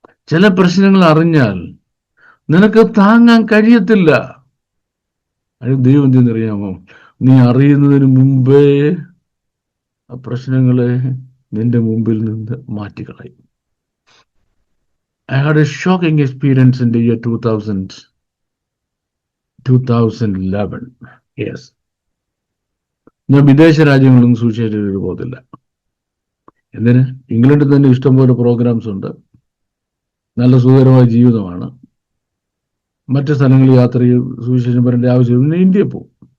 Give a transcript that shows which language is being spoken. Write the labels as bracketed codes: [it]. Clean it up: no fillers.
[ml] ചില പ്രശ്നങ്ങൾ അറിഞ്ഞാൽ നിനക്ക് താങ്ങാൻ കഴിയത്തില്ല. അതിന് ദൈവം എന്തെന്നറിയാമോ? നീ അറിയുന്നതിന് മുമ്പേ ആ പ്രശ്നങ്ങളെ നിന്റെ മുമ്പിൽ നിന്ന് മാറ്റിക്കളയും. [en] I had a shocking experience in the year 2011. Yes. [ml] ഞാൻ വിദേശ രാജ്യങ്ങളൊന്നും സുവിശേഷം പോകത്തില്ല. എന്തിന്? ഇംഗ്ലണ്ടിൽ തന്നെ ഇഷ്ടംപോലെ പ്രോഗ്രാംസ് ഉണ്ട്, നല്ല സുഖകരമായ ജീവിതമാണ്. മറ്റ് സ്ഥലങ്ങളിൽ യാത്ര ചെയ്യും, സുവിശേഷം പറയേണ്ട ആവശ്യം. ഇന്ത്യയിൽ പോകും.